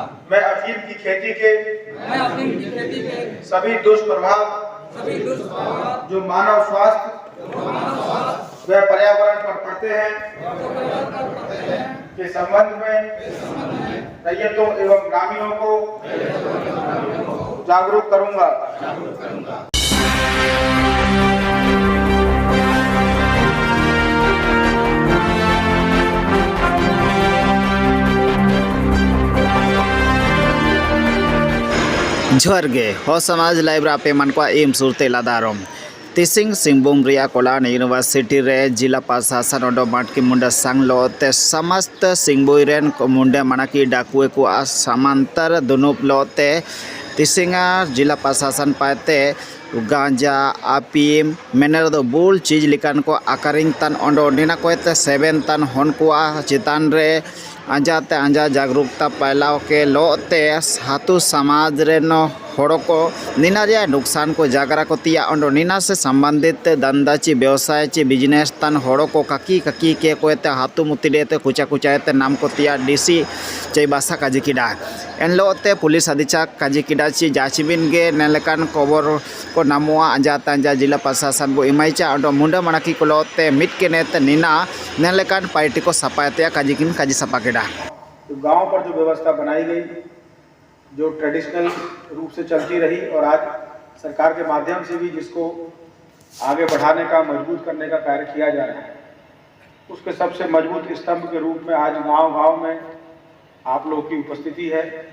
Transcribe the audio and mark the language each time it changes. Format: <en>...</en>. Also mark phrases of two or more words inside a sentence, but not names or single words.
<hi>मैं अफीम की खेती के सभी दुष्प्रभाव जो मानव स्वास्थ्य व पर्यावरण पर पड़ते हैं के संबंध में रैयतों एवं ग्रामीणों को जागरूक करूंगा।</hi> <hoc>जोहार गे हो समाज लाइव रापे मनको एम सुरते लादारम तिसिंग सिंहभूम रिया कोलान यूनिवर्सिटी रे</hoc> <hi>जिला प्रशासन</hi> <hoc>ओडो माटकी मुंडा सांगलो ते समस्त सिंहभूम मुंडे मनाकी डाकुए को समांतर दुनुप लोते तिसिंगा</hoc> <hi>जिला प्रशासन</hi> <hoc>पाते गांजा अफीम मेनर दो बुल चीज लिकान को आकारिंग तन ओंडो निना कोते 7 तन हन को चितान रे अंजाते अंजा जागरूकता पैलाव के लोते हाथू समाज रे नो हड़ो को निना रे नुकसान को जागरा को तिया ओंडो निना</hoc> <hi>से संबंधित</hi> <hoc>धंधा ची व्यवसाय ची बिजनेस तन हड़ो को ककी के कोते हाथू मुतिलेते कुचा कुचाते नाम को तिया डीसी चई बासा काजिकिडा एनलोते</hoc> <hi>पुलिस अधीक्षक</hi> <hoc>काजिकिडा ची जाचिबिन गे नेलकान खबर को नामुआ अंजाता अंजा</hoc> <hi>जिला प्रशासन</hi> <hoc>बो इमाइचा ओंडो मुंडा मनाकी को लोते मिट के नेते निना नेलकान पार्टी को सपायते काजिकिन काजी सपाकेडा।</hoc> <hi>तो गांव पर जो व्यवस्था बनाई गई जो ट्रेडिशनल रूप से चलती रही और आज सरकार के माध्यम से भी जिसको आगे बढ़ाने का मजबूत करने का कार्य किया जा रहा है, उसके सबसे मजबूत स्तंभ के रूप में आज गांव-गांव में आप लोग की उपस्थिति है</hi>